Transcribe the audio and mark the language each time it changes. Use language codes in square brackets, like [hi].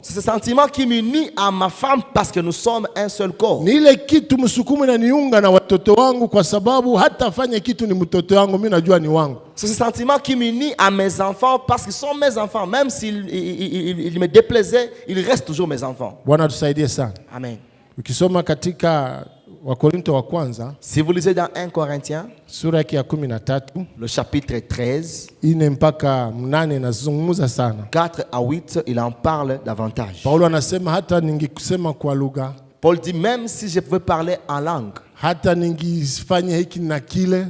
[fr] C'est ce sentiment qui m'unit à ma femme parce que nous sommes un seul corps. [sw] Ni ile kitu msukumo inaniunga na watoto wangu kwa sababu hata afanye kitu ni mtoto wangu, mimi najua ni wangu. [fr] C'est ce sentiment qui m'unit à mes enfants parce qu'ils sont mes enfants. Même s'ils me déplaisaient, ils restent toujours mes enfants. [sw] Bwana tusaidie sana. Amen. Ukisoma katika Wakorinto wa kwanza, [fr] si vous lisez dans 1 Corinthiens, [sw] sura ya 13, [fr] le chapitre 13, [sw] 4 mpaka 8 nazungumza sana. [fr] 4 à 8, il en parle davantage. [sw] Paulo anasema hata ningekusema kwa lugha. [fr] Paul dit, même si je pouvais parler en langue, [sw] hata ningifanya hiki na kile,